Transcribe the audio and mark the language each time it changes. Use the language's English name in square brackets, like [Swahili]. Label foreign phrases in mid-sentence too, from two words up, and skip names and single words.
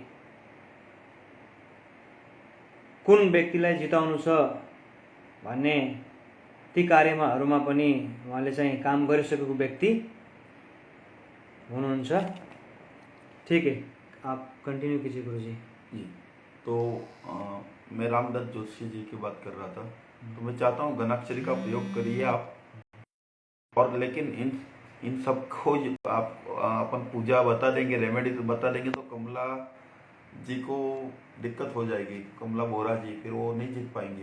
[Nepali] कुन व्यक्तिलाई जिताउनु छ भन्ने ती कार्यहरूमा पनि उहाँले चाहिँ काम गरिसकेको व्यक्ति हुनुहुन्छ। [Hindi] ठीक है, आप कंटिन्यू कीजिए गुरुजी। जी, तो मैं रामदत्त जोशी जी की बात कर रहा था, तो मैं चाहता हूँ गणाक्षरी का प्रयोग करिए आप, और लेकिन इन सबको आप अपन पूजा बता देंगे, रेमेडी बता देंगे तो कमला जी को दिक्कत हो जाएगी, कमला बोरा जी, फिर वो नहीं जीत पाएंगी।